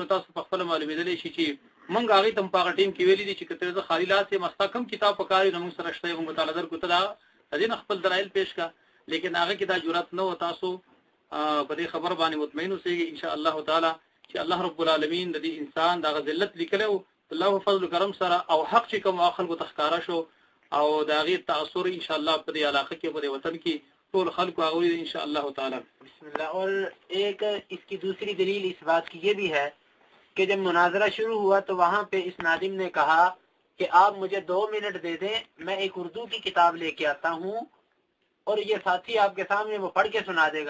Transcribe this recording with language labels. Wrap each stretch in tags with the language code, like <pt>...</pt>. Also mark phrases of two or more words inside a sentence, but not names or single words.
<ps>تاسو په خپله معلومېدلی شي چې موږ هغې ته هم په هغه ټیم کې ویلي دي چې که ته زه خالي لاس یم ستا کوم کتاب په کار وي نو موږ سره شته موږ مطالعه درکړو ته د دې نه خپل دلایل پیش کړه لیکن هغه کې دا جرأت نه و تاسو په دې خبر باندې مطمئن اوسئ</ps> <ar>ان شاء الله تعالی</ar> <ps>چې</ps> <ar>الله رب العالمین</ar> <ps>د دې انسان دغه ذلت لیکلی و الله فضل کرم سره او حق چې کوم خلکو ته ښکاره شو او د هغې تاثر ان شاء الله په دې علاقه کې په دې وطن کې ټول خلق آغوی</ps> <ar>ان شاء اللہ تعالی بسم اللہ.</ar> <ur>اور ایک اس کی دوسری دلیل اس بات کی یہ بھی ہے کہ جب مناظرہ شروع ہوا تو وہاں پہ اس ناظم نے کہا کہ آپ مجھے 2 منٹ دے دیں میں ایک اردو کی کتاب لے کے آتا ہوں اور یہ ساتھی آپ کے سامنے وہ پڑھ کے سنا دے گا.</ur>